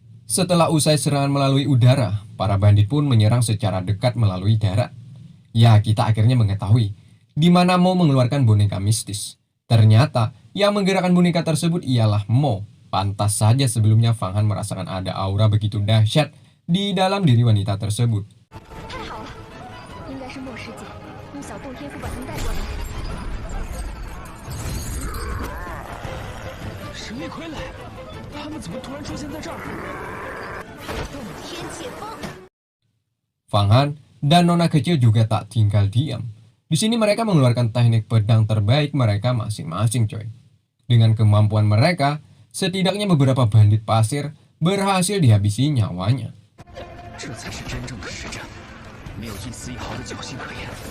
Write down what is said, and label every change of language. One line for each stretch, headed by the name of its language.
Indonesian: Setelah usai serangan melalui udara, para bandit pun menyerang secara dekat melalui darat. Ya, kita akhirnya mengetahui di mana Mo mengeluarkan boneka mistis. Ternyata yang menggerakkan boneka tersebut ialah Mo. Pantas saja sebelumnya Fang Han merasakan ada aura begitu dahsyat di dalam diri wanita tersebut.
Chinese: 太好了，应该是莫师姐用小洞天赋把他们带过来。神力傀儡，他们怎么突然出现在这儿？洞天解封。
Indonesian: Fang Han dan Nona kecil juga tak tinggal diam. Di sini mereka mengeluarkan teknik pedang terbaik mereka masing-masing, coy. Dengan kemampuan mereka, setidaknya beberapa bandit pasir berhasil dihabisi nyawanya.
Chinese: 这才是真正的实战，没有一丝一毫的侥幸可言。